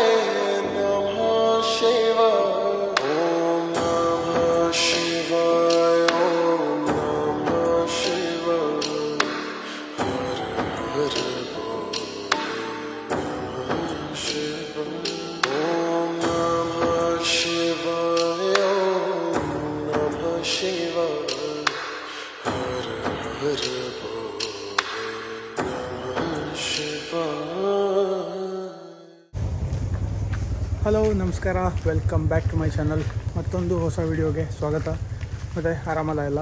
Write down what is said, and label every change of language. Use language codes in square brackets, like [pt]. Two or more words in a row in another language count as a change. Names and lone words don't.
[sa] नमः शिवाय ओम नमः शिवाय ओम नमः शिवाय हर हर भोले नमः शिवाय ओम नमः शिवाय ओम नमः शिवाय [kn] ಹಲೋ ನಮಸ್ಕಾರ, [en] welcome back to my channel. [kn] ಮತ್ತೊಂದು ಹೊಸ ವಿಡಿಯೋಗೆ ಸ್ವಾಗತ. ಮತ್ತು ಆರಾಮಲ್ಲ ಎಲ್ಲ.